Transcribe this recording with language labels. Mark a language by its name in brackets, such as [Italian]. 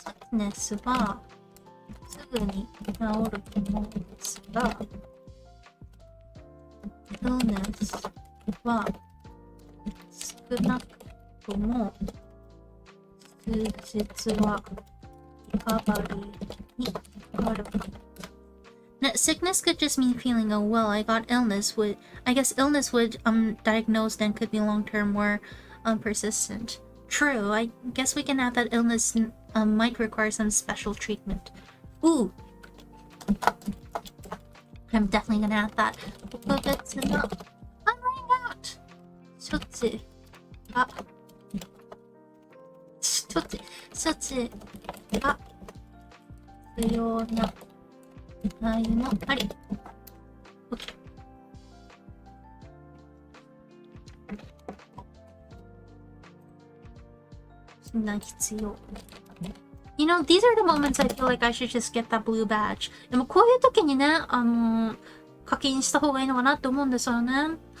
[Japanese] sickness はすぐに治るものですが、illness は少なくとも数日はリカバリーにかかるかも。 [English] Now, sickness could just mean feeling, oh well, I got illness. I guess illness would diagnosed and could be long-term or persistent. True, I guess we can add that illness might require some special treatment. Ooh, I'm definitely gonna add that. [Japanese] 特別な [English] I'm running out. [Japanese] 処置が処置が必要な内容もあり。 OK。そんな必要。 [English] You know, these are the moments I feel like I should just get that blue badge. [Japanese] でもこういう時にね、課金した方がいいのかなって思うんですよね。